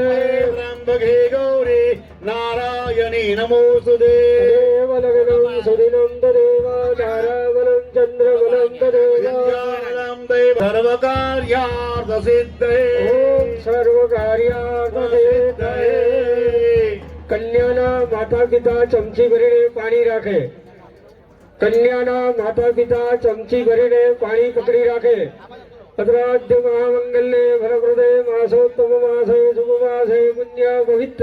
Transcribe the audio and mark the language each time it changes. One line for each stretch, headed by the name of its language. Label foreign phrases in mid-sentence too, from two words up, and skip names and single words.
Sanskrit: त्र्यम्बके गौरी नारायणी नमोऽस्तुते देवलग्नं सुदिनं तदेव ताराबलं चन्द्रबलं तदेव विद्यानं दैव सर्वकार्यार्थसिद्धये ॐ सर्वकार्यार्थसिद्धये
Gujarati: કન્યાના માતા પિતા ચમચી ભરીને પાણી રાખે કન્યાના માતા પિતા ચમચી ભરીને પાણી પકડી રાખે
Sanskrit: भद्राद्य महामङ्गल्य भरप्रदे मासोत्तम मासे शुभ मासे पुण्य पवित्र